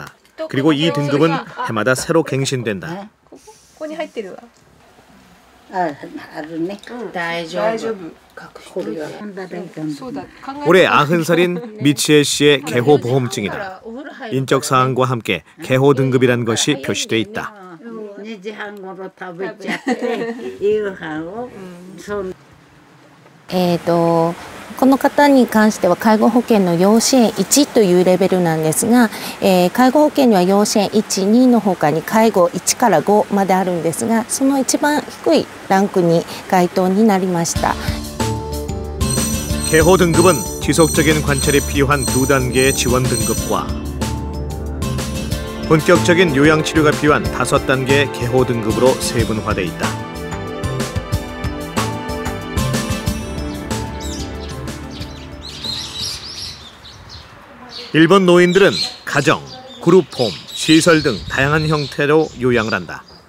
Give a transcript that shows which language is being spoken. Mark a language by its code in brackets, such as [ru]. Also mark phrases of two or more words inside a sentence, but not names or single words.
[ko] 그리고 이 등급은 해마다 새로 갱신된다. 올해 90살인 미치에 씨의 개호 보험증이다. 인적 사항과 함께 개호 등급이란 것이 표시돼 있다. [ja] この方に関しては介護保険の要支援1というレベルなんですが、介護保険には要支援1、2の他に介護1から5まであるんですが、その一番低いランクに該当になりました。 [ko] 개호 등급은 지속적인 관찰이 필요한 2단계의 지원 등급과 본격적인 요양 치료가 필요한 5단계의 개호 등급으로 세분화돼 있다. 일본 노인들은 가정, 그룹홈, 시설 등 다양한 형태로 요양을 한다.